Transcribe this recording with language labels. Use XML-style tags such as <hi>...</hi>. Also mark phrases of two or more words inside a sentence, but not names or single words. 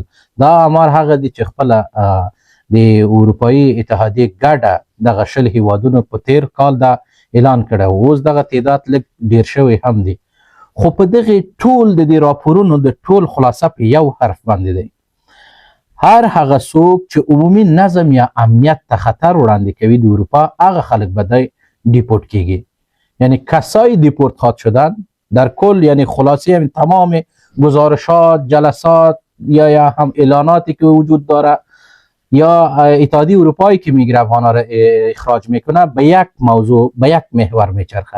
<ps>دا آمار هغه دي چې خپله د اروپایي اتحادیې ګډه دغه 20 هیوادونو په تیر کال دا اعلان کړی و. اوس دغه تعداد لږ ډیر شوی هم دی خو په دغه ټول د دې راپورونو د ټول خلاصه په یو حرف باندې دی: هر هغه څوک چې عمومي نظم یا امنیت ته خطر وړاندې کوي د اروپا هغه خلک به دی دیپورت کیږي.</ps> <fa>یعنی کسای دیپورت خواد شدن در کل، یعنی خلاصه هم تمام گزارشات، جلسات یا هم اعلاناتی که وجود داره یا اتحادیه اروپایی که میگیره افغانا را اخراج میکنه به یک موضوع به یک محور میچرخه.</fa>